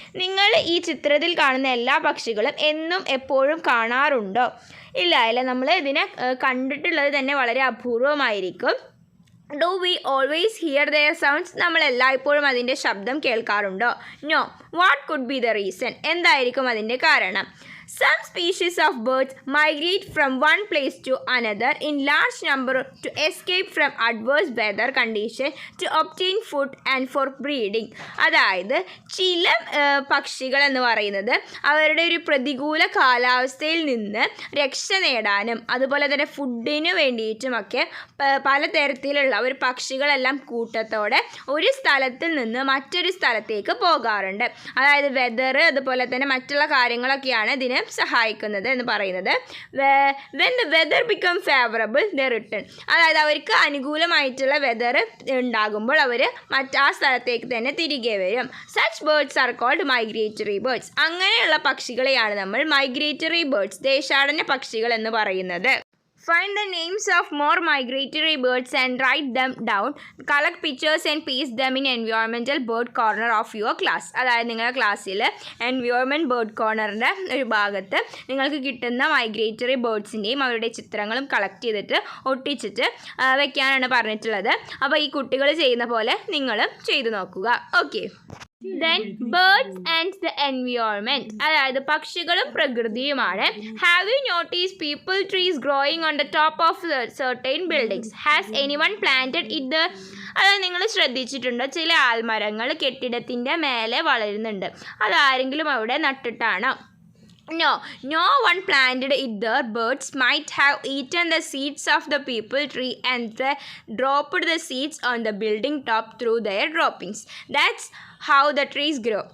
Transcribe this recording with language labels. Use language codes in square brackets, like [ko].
[ml] നിങ്ങൾ ഈ ചിത്രത്തിൽ കാണുന്ന എല്ലാ പക്ഷികളും എന്നും എപ്പോഴും കാണാറുണ്ടോ? ഇല്ല, നമ്മൾ ഇതിനെ കണ്ടിട്ടുള്ളത് തന്നെ വളരെ അപൂർവമായിരിക്കും. [en] Do we always hear their sounds. [ml] നമ്മൾ എല്ലായ്പ്പോഴും അതിൻ്റെ ശബ്ദം കേൾക്കാറുണ്ടോ? [en] No. What could be the reason. [ml] എന്തായിരിക്കും അതിൻ്റെ കാരണം? [en] Some species of birds migrate from one place to another in large number to escape from adverse weather conditions to obtain food and for breeding. [ml] അതായത് ചില പക്ഷികൾ എന്ന് പറയുന്നത് അവരുടെ ഒരു പ്രതികൂല കാലാവസ്ഥയിൽ നിന്ന് രക്ഷ നേടാനും അതുപോലെ തന്നെ ഫുഡിന് വേണ്ടിയിട്ടുമൊക്കെ പലതരത്തിലുള്ള ഒരു പക്ഷികളെല്ലാം കൂട്ടത്തോടെ ഒരു സ്ഥലത്ത് നിന്ന് മറ്റൊരു സ്ഥലത്തേക്ക് പോകാറുണ്ട്. അതായത് വെതർ അതുപോലെ തന്നെ മറ്റുള്ള കാര്യങ്ങളൊക്കെയാണ് ഇതിന് സഹായിക്കുന്നത് എന്ന് പറയുന്നത്. [en] when the weather become favorable they return. [ml] അതായത് അവർക്ക് അനുകൂലമായിട്ടുള്ള വെതർ ഉണ്ടാകുമ്പോൾ അവർ ആ സ്ഥലത്തേക്ക് തന്നെ തിരികെ വരും. [en] such birds are called migratory birds. [ml] അങ്ങനെയുള്ള പക്ഷികളെയാണ് നമ്മൾ മൈഗ്രേറ്ററി ബേർഡ്സ്, ദേശാടന പക്ഷികൾ എന്ന് പറയുന്നത്. [en] Find the names of more migratory birds and write them down. Collect pictures and paste them in environmental bird corner of your class. [ml] അതായത് നിങ്ങളുടെ ക്ലാസ്സിൽ environment bird കോർണറിൻ്റെ ഒരു ഭാഗത്ത് നിങ്ങൾക്ക് കിട്ടുന്ന മൈഗ്രേറ്ററി ബേർഡ്സിൻ്റെയും അവരുടെ ചിത്രങ്ങളും കളക്ട് ചെയ്തിട്ട് ഒട്ടിച്ചിട്ട് വെക്കാനാണ് പറഞ്ഞിട്ടുള്ളത്. അപ്പോൾ ഈ കുട്ടികൾ ചെയ്യുന്ന പോലെ നിങ്ങളും ചെയ്തു നോക്കുക. Okay. [en] Then birds and the environment, [ml] അതായത് പക്ഷികളും പ്രകൃതിയുമാണ്. [en] Have you noticed people trees growing on the top of certain buildings? Has anyone planted it there? [ml] അതായത് നിങ്ങൾ ശ്രദ്ധിച്ചിട്ടുണ്ടോ, ചില ആൽമരങ്ങൾ കെട്ടിടത്തിൻ്റെ മേലെ വളരുന്നുണ്ട്. അതാരെങ്കിലും അവിടെ നട്ടിട്ടാണോ? [en] No one planted it there. Birds might have eaten the seeds of the people tree and they dropped the seeds on the building top through their droppings. That's how the trees grow.